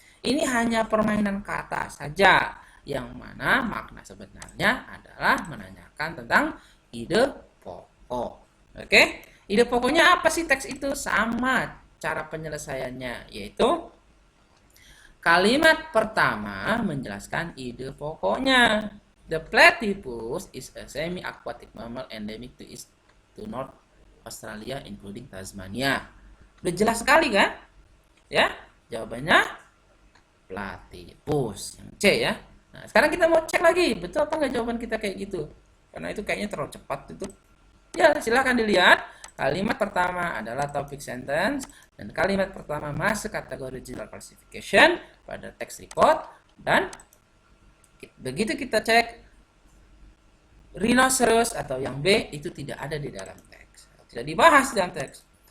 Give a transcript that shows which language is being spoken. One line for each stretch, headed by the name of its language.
Indonesian: Ini hanya permainan kata saja, yang mana makna sebenarnya adalah menanyakan tentang ide pokok. Oke, ide pokoknya apa sih teks itu? Sama cara penyelesaiannya, yaitu kalimat pertama menjelaskan ide pokoknya.
English: The platypus is a semi-aquatic mammal endemic to North Australia including Tasmania.
Indonesian: Udah jelas sekali kan? Ya, jawabannya platypus, yang C ya. Nah, sekarang kita mau cek lagi, betul apa nggak jawaban kita kayak gitu? Karena itu kayaknya terlalu cepat itu. Ya, silahkan dilihat. Kalimat pertama adalah topic sentence, dan kalimat pertama masuk kategori general classification pada text report, dan begitu kita cek rhinoceros atau yang B itu tidak ada di dalam teks, tidak dibahas dalam teks.